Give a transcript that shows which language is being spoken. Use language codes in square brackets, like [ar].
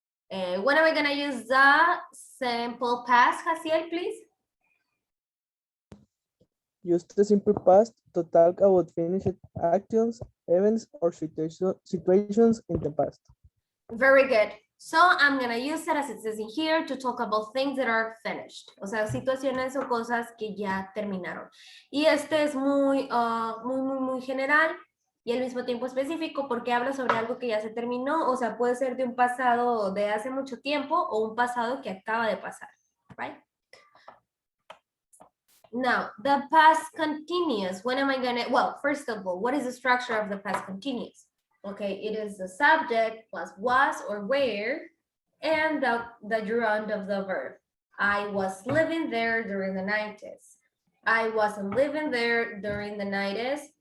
[en] When am I going to use the simple past, Jaciel, please? Use the simple past to talk about finished actions, events, or situations in the past. Very good. So I'm going to use it as it says in here to talk about things that are finished. [es] O sea, situaciones o cosas que ya terminaron. Y este es muy general y al mismo tiempo específico porque habla sobre algo que ya se terminó. O sea, puede ser de un pasado de hace mucho tiempo o un pasado que acaba de pasar. [en] Right? Now, the past continuous. When am I going to, well, first of all, what is the structure of the past continuous? Okay, it is the subject plus was or were, and the gerund of the verb. I was living there during the 90s. I wasn't living there during the 90s.